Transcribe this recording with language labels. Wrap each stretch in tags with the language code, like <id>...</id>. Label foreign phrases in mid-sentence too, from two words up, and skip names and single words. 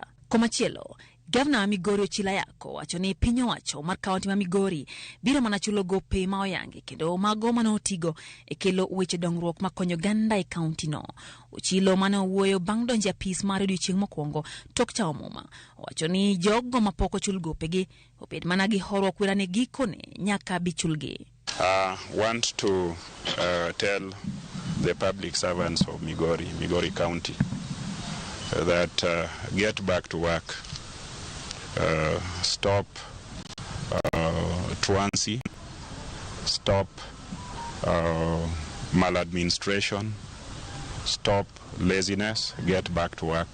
<luo>Komachielo, Governor Migori Ochilayako wacho ni piny owacho mar kaunti ma Migori biro mana chulo gope ma oyangi kendo mago manotigo e kelo weche dongruok makonyo ganda e kaunti no. Ochilo mano wuoyo bang' donjo apis mar odiochieng' mokwongo tok cha omuma wacho ni jogo mapok ochul gopegi obed mana gi horuok wera ne gikone nyaka bichulgi.</luo> <en>Want to tell the public servants of Migori County that get back to work. Stop truancy, stop maladministration, stop laziness, get back to work.</en>